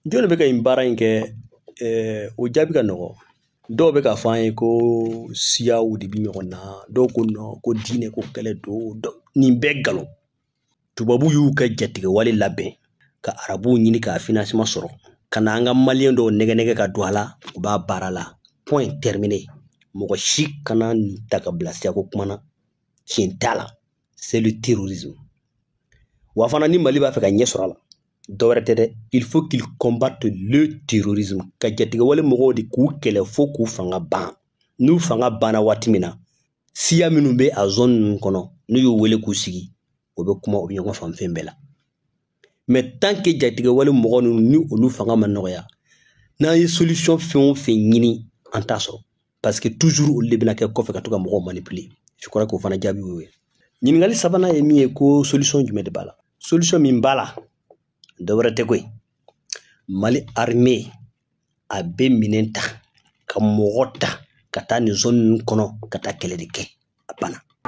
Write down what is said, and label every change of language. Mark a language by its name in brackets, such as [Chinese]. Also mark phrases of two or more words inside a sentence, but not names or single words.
[Bambara] jɔn bɛ ka nin baara in kɛ o jaabi ka nɔgɔ dɔw bɛ ka fɔ an ye ko siyaw de bi ɲɔgɔn na dɔw ko non ko diinɛ ko kɛlɛ don nin bɛɛ galon tubabu y'u ka jatigɛ wale labɛn ka arabuw ɲini ka financement sɔrɔ ka na an ka maliyɛn dɔw nɛgɛ ka don a la u b'a baara la [French] point terminé [Bambara] mɔgɔ si kana nin ta ka bila siya ko kuma na tiɲɛ t'a la [French] c'est le terrorisme [Bambara] wa fana ni Mali b'a fɛ ka ɲɛ sɔrɔ a la dɔwɛrɛ tɛ dɛ [French] il faut qu'il combatte le terrorisme [Bambara] ka jatigɛ wale mɔgɔw de k'u kɛlɛ fo k'u fanga ban n'u fanga banna waati min na siya minnu bɛ a zone ninnu kɔnɔ n'u y'u wele k'u sigi o bɛ kuma o bɛ ɲɔgɔn fan fɛn bɛɛ la [French] mais tant que [Bambara] jatigɛ wale mɔgɔ ninnu ni olu fanga ma nɔgɔya n'an ye solution fɛn o fɛn ɲini an t'a sɔrɔ [French] parce que toujours [Bambara] olu de bɛna kɛ kɔfɛ ka to ka mɔgɔw manipuler [French] je crois [Bambara] k'o fana jaabi y'o ye ɲininkali sabanan ye min ye ko solution jumɛn de b'a la solution min b'a la dɔwɛrɛ tɛ koyi Mali armée a bɛ minɛn ta ka mɔgɔ ta ka taa nin zone ninnu kɔnɔ ka taa kɛlɛ de kɛ a banna